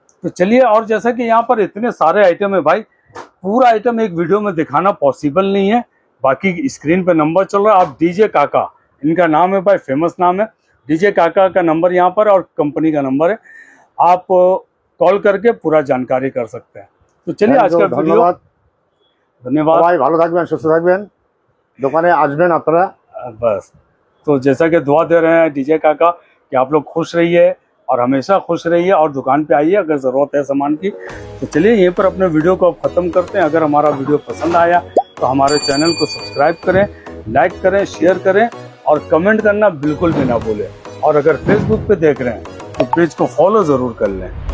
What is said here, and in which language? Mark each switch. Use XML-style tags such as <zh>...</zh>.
<hi>तो चलिए, और जैसा कि यहाँ पर इतने सारे आइटम है भाई, पूरा आइटम एक वीडियो में दिखाना पॉसिबल नहीं है। बाकी स्क्रीन पे नंबर चल रहा है, आप डीजे काका इनका नाम है भाई, फेमस नाम है डीजे काका का नंबर यहाँ पर, और कंपनी का नंबर है, आप कॉल करके पूरा जानकारी कर सकते हैं। तो चलिए आज का वीडियो,</hi> <bn>ধন্যবাদ।</bn> <hi>धन्यवाद।</hi> <bn>সবাই ভালো থাকবেন, সুস্থ থাকবেন, দোকানে আসবেন আপনারা।</bn> <hi>बस, तो जैसा कि दुआ दे रहे हैं डीजे काका कि कि आप लोग खुश रहिए और हमेशा खुश रहिए और दुकान पे आइए अगर ज़रूरत है सामान की। तो चलिए यहीं पर अपने वीडियो को अब ख़त्म करते हैं। अगर हमारा वीडियो पसंद आया तो हमारे चैनल को सब्सक्राइब करें, लाइक करें, शेयर करें और कमेंट करना बिल्कुल भी ना भूलें। और अगर फेसबुक पे देख रहे हैं तो पेज को फॉलो ज़रूर कर लें।</hi>